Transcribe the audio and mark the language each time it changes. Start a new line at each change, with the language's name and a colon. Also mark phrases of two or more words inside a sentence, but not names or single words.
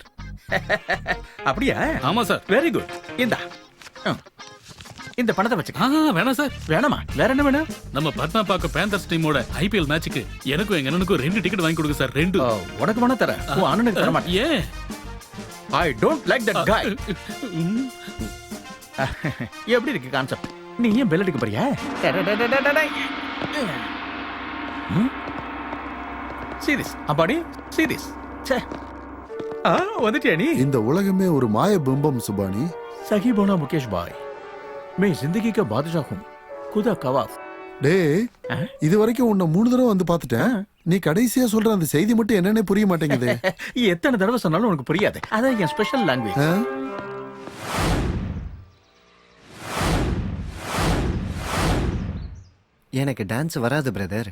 Tamil: அப்படியா? ஆமா சார்.
English: very good.
Tamil: இந்த பணத்தை வச்சுக்க. வேணாம் சார். வேணாமா? வேற என்ன வேணும்? நம்ம பட்னாபாக்கம் பேந்தர்ஸ் டீமோட IPL மேட்சுக்கு எனக்கும் எங்க அண்ணனுக்கும் 2 டிக்கெட் வாங்கி கொடுங்க சார். 2. உனக்கு வேணா தரேன், உன் அண்ணனுக்கு தர மாட்டேன். ஏன்?
English: I don't like that guy.
Tamil: எப்படி இருக்கு கான்செப்ட்? நீ ஏன் பெல் அடிக்க போறியா? சீரியஸ் அப்பாடி சீரியஸ். வந்துட்டியா நீ? இந்த உலகமே ஒரு மாய பிம்பம் சுபானி.
Hindi: सही बोला मुकेश भाई, मैं जिंदगी का बादशाह हूँ, खुदा कवाफ.
Tamil: டேய், இது வரைக்கும் உன்னை 3 தடவை வந்து பார்த்துட்டேன். நீ கடைசியா சொல்ற அந்த செய்தி மட்டும் என்னன்னே புரிய மாட்டேங்குது. எத்தனை தடவை சொன்னாலும் உனக்கு புரியாது. அதான் என்
English: special language.
Tamil: எனக்கு டான்ஸ் வராது பிரதர்.